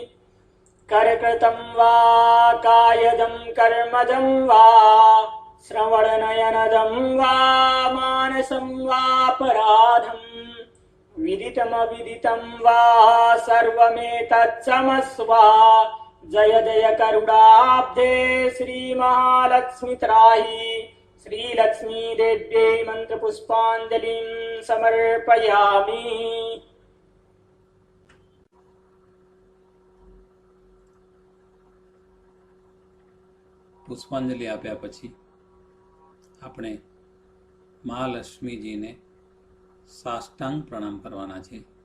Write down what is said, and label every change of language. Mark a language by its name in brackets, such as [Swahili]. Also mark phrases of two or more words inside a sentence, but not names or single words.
[Sanskrit] करकृतं वा कायजं कर्मजं वा श्रवणनयनजं वा मानसं वापराधं विदितमविदितं वा सर्वमेतत्क्षमस्व. जय जय करुणाब्धे श्रीमहालक्ष्मी त्राहि. श्रीलक्ष्मीदेव्यै मन्त्रपुष्पाञ्जलिं समर्पयामि. [Gujarati] પુષ્પાંજલિ આપ્યા પછી આપણે મહાલક્ષ્મીજીને સાષ્ટાંગ પ્રણામ કરવાના છે.